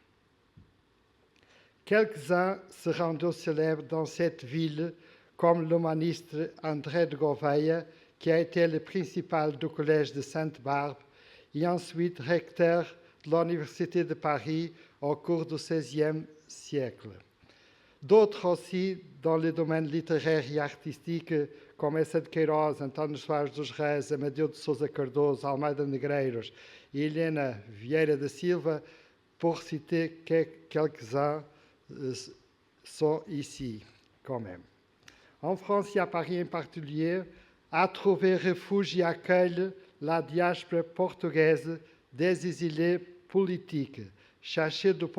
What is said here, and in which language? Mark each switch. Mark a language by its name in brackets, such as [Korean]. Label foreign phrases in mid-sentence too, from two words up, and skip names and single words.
[French] Quelques-uns se rendent célèbres dans cette ville, comme l'humaniste André de Gouveia, qui a été le principal du collège de Sainte-Barbe et ensuite recteur de l'Université de Paris au cours du XVIe siècle. D'autres aussi dans le domaine littéraire et artistique, como Essa de Queiroz, António Soares dos Reis, Amadeu de Sousa Cardoso, Almeida Negreiros et Helena Vieira da Silva, pour citer quelques-uns, sont ici quand même. En France et à Paris en particulier, a trouvé refuge et accueille la diaspora portugaise des exilés politiques, cherchés du